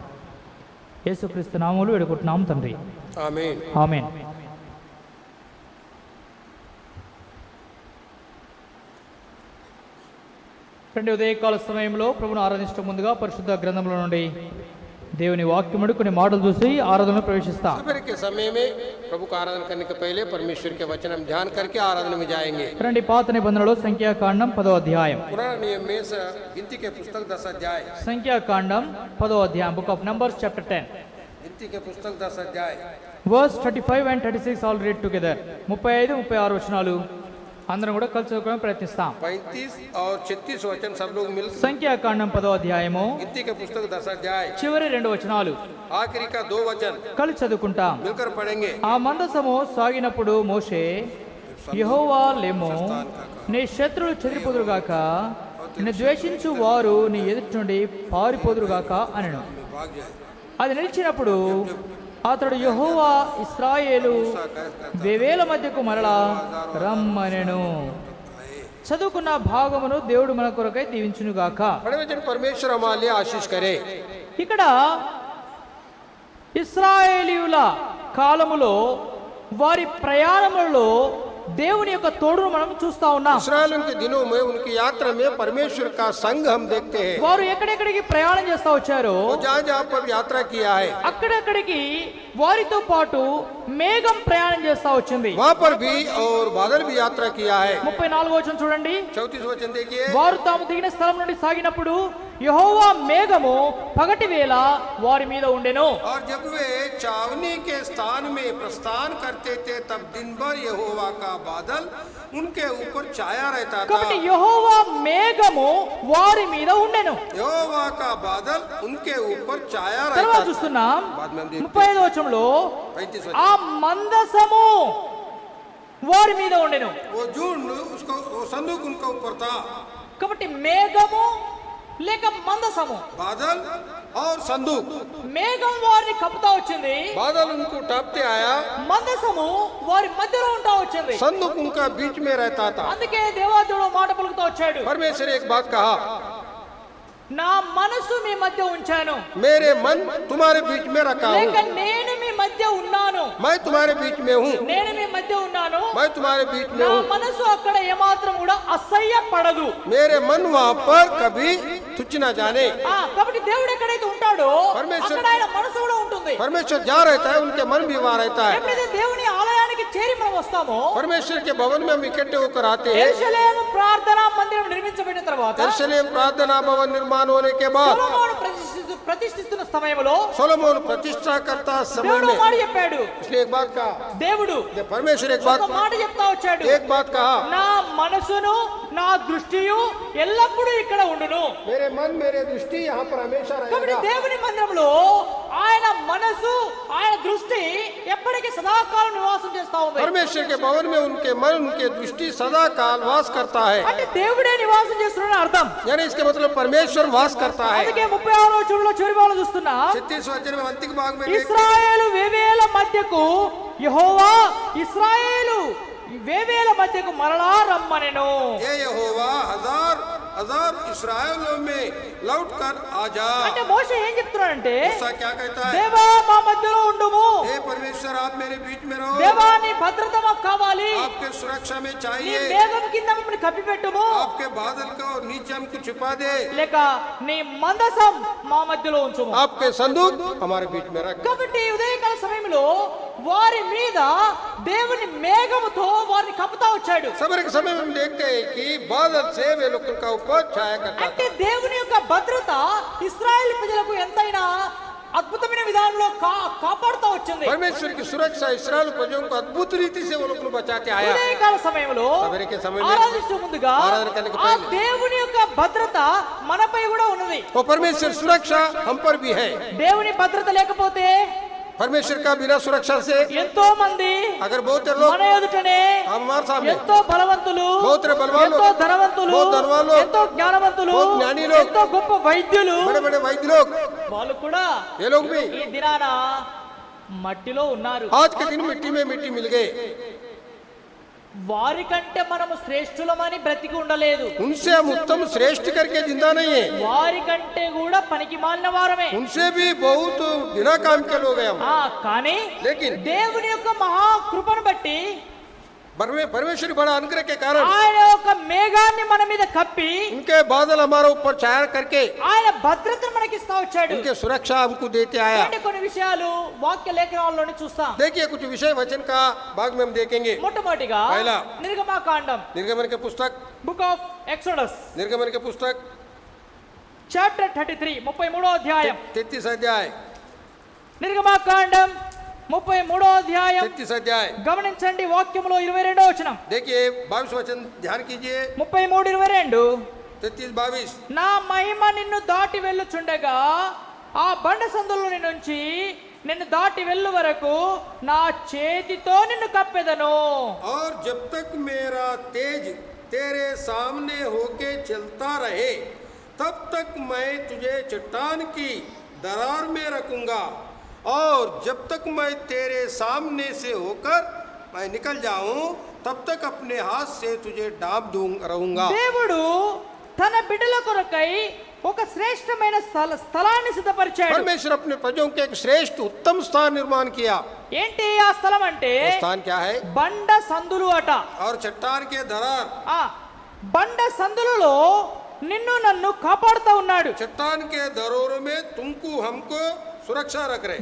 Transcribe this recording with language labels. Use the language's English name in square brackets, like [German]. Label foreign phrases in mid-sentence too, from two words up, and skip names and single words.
[Telugu] యేసుక్రీస్తు నామములో వేడుకుంటున్నాము తండ్రి, ఆమేన్. ఆమేన్. ఉదయకాల సమయంలో ప్రభువును ఆరాధించడం ముందుగా పరిశుద్ధ గ్రంథంలో నుండి దేవుని వాక్యముడు కొన్ని మాటలు చూసి ఆరాధనలో ప్రవేశిస్తాం. [Hindi] के समय में प्रभु का आराधना करने के पहले परमेश्वर के वचन हम ध्यान करके आराधना में जाएंगे. [Telugu] రండి పాత నిబంధనలో సంఖ్యాకాండం 10వ అధ్యాయం. [Hindi] पुराने नियम में गिनती के पुस्तक 10 अध्याय. [Telugu] సంఖ్యాకాండం 10వ అధ్యాయం, [English] book of numbers chapter 10. [Hindi] गिनती के पुस्तक 10 अध्याय. [English] Verse 35 and 36 all read together. [Telugu] 35, 36 వచనాలు అందరం కూడా కలిసి చదువుకోవడానికి ప్రయత్నిస్తాం. [Hindi] 35 और 36 वचन सब लोग मिल. [Telugu] సంఖ్యాకాండం 10వ అధ్యాయము, [Hindi] गिनती के पुस्तक 10 अध्याय, [Telugu] చివరి 2 వచనాలు, [Hindi] आखिरी का 2 वचन [Telugu] కలిసి చదువుకుంటాం. [Hindi] मिलकर पढ़ेंगे. [Telugu] ఆ మందసము సాగినప్పుడు మోషే, యెహోవా లెమ్ము, నీ శత్రువులు చెదిరిపోదురుగాక, నిన్ను ద్వేషించు వారు నీ ఎదుటి నుండి పారిపోదురుగాక అనెను. అది నిలిచినప్పుడు అతడు యెహోవా ఇశ్రాయేలు వేవేల మధ్యకు మరలా రమ్మనెను. చదువుకున్న భాగమును దేవుడు మన కొరకై దీవించునుగాక. [Hindi] परमेश्वर हमारे आशीष करे. [Telugu] ఇక్కడ ఇశ్రాయేలీయుల కాలములో వారి ప్రయాణములలో దేవుని యొక్క తోడును మనం చూస్తా ఉన్నాం. [Hindi] ఇశ్రాయేల్ के दिनों में उनकी यात्रा में परमेश्वर का संग हम देखते हैं. [Telugu] వారు ఎక్కడెక్కడికి ప్రయాణం చేస్తా వచ్చారో, [Hindi] जहां-जहां पर यात्रा किया है, [Telugu] అక్కడెక్కడికి వారితో పాటు మేఘం ప్రయాణం చేస్తా వచ్చింది. [Hindi] वहां पर भी और बादल भी यात्रा किया है. [Telugu] 34వ వచనం చూడండి. [Hindi] 34 वचन देखिए. [Telugu] వారు తాము దిగిన స్థలం నుండి సాగినప్పుడు యెహోవా మేఘము పగటి వేళ వారి మీద ఉండెను. [Hindi] और जब वे छावनी के स्थान में प्रस्थान करते थे तब दिन भर यहोवा का बादल उनके ऊपर छाया रहता था. [Telugu] కాబట్టి యెహోవా మేఘము వారి మీద ఉండెను. [Hindi] యెహోవా का बादल उनके ऊपर छाया रहता था. [Telugu] తర్వాత చూస్తున్నాం 35వ వచనంలో ఆ మందసము వారి మీద ఉండెను. [Hindi] वो झुंड उसको वो संदूक उनके ऊपर था. [Telugu] కాబట్టి మేఘము లేక మందసము, [Hindi] बादल और संदूक। [Telugu] మేఘం వారిని కప్పుతా వచ్చింది, [Hindi] बादल उनको टापते आया, [Telugu] మందసము వారి మధ్యలో ఉంటా వచ్చింది, [Hindi] संदूक उनका बीच में रहता था। [Telugu] అందుకే దేవాదేవుడు మాట పలుకుతూ వచ్చాడు, [Hindi] परमेश्वर एक बात कहा, [Telugu] నా మనసు మీ మధ్య ఉంచాను, [Hindi] मेरे मन तुम्हारे बीच में रखा [Telugu] లేక [Hindi] हूँ, [Telugu] నేను మీ మధ్య ఉన్నాను, [Hindi] मैं तुम्हारे बीच में हूँ, [Telugu] నేను మీ మధ్య ఉన్నాను, [Hindi] मैं तुम्हारे बीच में [Telugu] నా [Hindi] हूँ। [Telugu] మనసు అక్కడ ఏమాత్రం కూడా అసహ్యపడదు. [Hindi] मेरे मन वहाँ पर कभी तुच्छ न जाने। [Telugu] కాబట్టి దేవుడు ఎక్కడైతే ఉంటాడో [Hindi] పరమేశ్వర్- [Telugu] అక్కడ ఆయన మనసు కూడా ఉంటుంది. [Hindi] परमेश्वर जहाँ रहता है उनके मन भी वहाँ रहता है। [Telugu] ఎప్పుడైతే దేవుని ఆలయానికి చేరి మనం వస్తామో, [Hindi] परमेश्वर के भवन में हम इकट्ठे होकर आते हैं। [Telugu] యెరూషలేము ప్రార్థనా మందిరం నిర్మించబడిన తర్వాత [Hindi] यरूशलेम प्रार्थना भवन निर्माण होने के बाद [Telugu] సొలొమోను ప్రతిష్ఠిస్తున్న సమయంలో [Hindi] सोलोमन प्रतिष्ठा करता समय [Telugu] దేవుడు [Hindi] में [Telugu] మాట చెప్పాడు, [Hindi] उसने एक बात कहा, [Telugu] దేవుడు [Hindi] परमेश्वर एक [Telugu] ఒక [Hindi] बात [Telugu] మాట చెప్తా వచ్చాడు, [Hindi] एक बात कहा, [Telugu] నా మనసును నా దృష్టియు ఎల్లప్పుడూ ఇక్కడ ఉండును. [Hindi] मेरे मन मेरे दृष्टि यहाँ पर हमेशा [Telugu] కాబట్టి [Hindi] रहेगा। [Telugu] దేవుని మందిరంలో ఆయన మనసు ఆయన దృష్టి ఎప్పటికీ సదాకాలం నివాసం చేస్తా ఉంది. [Hindi] परमेश्वर के भवन में उनके मन उनके दृष्टि सदा काल वास करता है। [Telugu] అంటే దేవుడే నివాసం చేస్తున్నాడని అర్థం. [Hindi] यानी इसके मतलब परमेश्वर वास करता है। [Telugu] అందుకే 36వ వచనంలో చివరి భాగంలో చూస్తున్నా, [Hindi] 36 वचन में अंतिम भाग में देखते हैं, [Telugu] ఇశ్రాయేలు వేవేల మధ్యకు యెహోవా ఇశ్రాయేలు వేవేల మధ్యకు మరలా రమ్మనెను. [Hindi] ये यहोवा हजार हजार इस्राएलों में लौट कर आ जा। [Telugu] అంటే మోషే ఏం చెప్తున్నాడంటే, [Hindi] मूसा क्या कहता है, [Telugu] దేవా మా మధ్యలో ఉండుము, [Hindi] हे परमेश्वर आप मेरे बीच में रहो, [Telugu] దేవా నీ భద్రత మాకు కావాలి, [Hindi] आपके सुरक्षा में [Telugu] నీ [Hindi] चाहिए, [Telugu] మేఘం కింద మమ్మల్ని కప్పిపెట్టుము, [Hindi] आपके बादल को नीचे हमको छिपा दे, [Telugu] లేక నీ మందసం మా మధ్యలో ఉంచుము. [Hindi] आपके संदूक हमारे बीच में रख। [Telugu] కాబట్టి ఉదయకాల సమయంలో వారి మీద దేవుని మేఘముతో వారిని కప్పుతా వచ్చాడు. [Hindi] सवेरे के समय में हम देखते हैं कि बादल से वे लोगों का ऊपर छाया करता [Telugu] అంటే దేవుని యొక్క భద్రత ఇశ్రాయేల్ ప్రజలకు ఎంతైనా అద్భుతమైన విధానంలో కాపాడుతూ వచ్చింది. [Hindi] परमेश्वर की सुरक्षा इस्राएल प्रजों को अद्भुत रीति से वो लोग को बचा के आया। [Telugu] ఉదయకాల సమయంలో [Hindi] సవేరే के समय में [Telugu] ఆరాధించే ముందుగా [Hindi] ఆరాధన करने के [Telugu] ఆ [Hindi] पहले [Telugu] దేవుని యొక్క భద్రత మనపై కూడా ఉన్నది. [Hindi] वो परमेश्वर सुरक्षा हम पर भी है। [Telugu] దేవుని భద్రత లేకపోతే [Hindi] परमेश्वर का बिना सुरक्षा से [Telugu] ఎంతో మంది [Hindi] अगर बहुत लोग [Telugu] మన ఎదుటనే [Hindi] हमारे सामने [Telugu] ఎంతో బలవంతులు, [Hindi] बहुत बलवान [Telugu] ఎంతో [Hindi] लोग, [Telugu] ధనవంతులు, [Hindi] बहुत धनवान लोग, [Telugu] ఎంతో జ్ఞానవంతులు, [Hindi] बहुत ज्ञानी लोग, [Telugu] ఎంతో గొప్ప వైద్యులు, [Hindi] बड़े बड़े वैद्य लोग, [Telugu] వాళ్ళు కూడా [Hindi] ये लोग भी [Telugu] ఈ దినాన మట్టిలో ఉన్నారు. [Hindi] आज के दिन मिट्टी में मिट्टी मिल गए। [Telugu] వారి కంటే మనము శ్రేష్ఠులమని బ్రతికి ఉండలేదు, [Hindi] उनसे हम उत्तम श्रेष्ठ करके जिंदा नहीं है, [Telugu] వారి కంటే కూడా పనికి మాలిన వారమే. [Hindi] उनसे भी बहुत बिना काम के लोग हैं हम। [Telugu] కానీ [Hindi] लेकिन [Telugu] దేవుని యొక్క మహాకృపను బట్టి [Hindi] परमेश्वर बड़ा अनुग्रह के कारण [Telugu] ఆయన యొక్క మేఘాన్ని మన మీద కప్పి [Hindi] उनके बादल हमारे ऊपर छाया करके [Telugu] ఆయన భద్రతను మనకి ఇస్తా వచ్చాడు. [Hindi] उनके सुरक्षा हमको देते आया। [Telugu] అంటే కొన్ని విషయాలు వాక్య లేఖనాల్లోనే చూస్తాం. [Hindi] देखिए कुछ विषय वचन का भाग में हम देखेंगे। [Telugu] మొట్టమొదటిగా [Hindi] పైలా [Telugu] నిర్గమాకాండం, [Hindi] निर्गमन के पुस्तक, [English] book of Exodus [Hindi] निर्गमन के पुस्तक [Telugu] చాప్టర్ 33 33వ అధ్యాయం. [Hindi] 33 अध्याय, [Telugu] నిర్గమాకాండం 33వ అధ్యాయం [Hindi] 33 अध्याय [Telugu] గమనించండి. వాక్యములో 22వ వచనం, [Hindi] देखिए 22 वचन ध्यान कीजिए। 33 22 33 22 [Telugu] నా మహిమ నిన్ను దాటి వెళ్ళుచుండగా ఆ బండ సందుల నుంచి నిన్ను దాటి వెళ్ళు వరకు నా చేతితో నిన్ను కప్పెదను. [Hindi] और जब तक मेरा तेज तेरे सामने होके चलता रहे तब तक मैं तुझे चट्टान की दरार में रखूंगा, और जब तक मैं तेरे सामने से होकर मैं निकल जाऊं तब तक अपने हाथ से तुझे डांप रहूंगा। [Telugu] దేవుడు తన బిడ్డల కొరకై ఒక శ్రేష్టమైన స్థలాన్ని సిద్ధపరిచాడు. [Hindi] परमेश्वर अपने प्रजों के एक श्रेष्ठ उत्तम स्थान निर्माण किया। [Telugu] ఏంటి ఆ స్థలం అంటే [Hindi] वो स्थान क्या है? [Telugu] బండ సందులు అట. [Hindi] और चट्टान के दरार, [Telugu] ఆ బండ సందులలో నిన్ను నన్ను కాపాడుతూ ఉన్నాడు. [Hindi] चट्टान के दरोरों में तुमको हमको सुरक्षा रख रहे।